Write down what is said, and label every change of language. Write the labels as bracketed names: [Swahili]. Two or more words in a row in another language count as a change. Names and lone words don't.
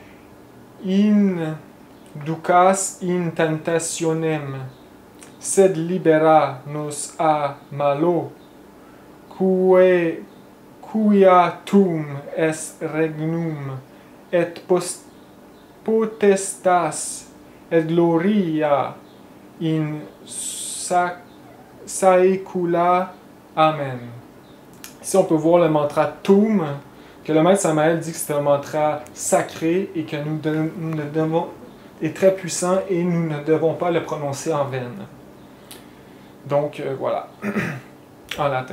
[Latin] inducas in tentationem, sed libera nos a malo, quia tum est regnum, et potestas, et gloria in saecula. Amen. [French] Ici, on peut voir le mantra Tum, que le maître Samael dit que c'est un mantra sacré et que nous devons, est très puissant et nous ne devons pas le prononcer en vaine. Donc, voilà, en latin.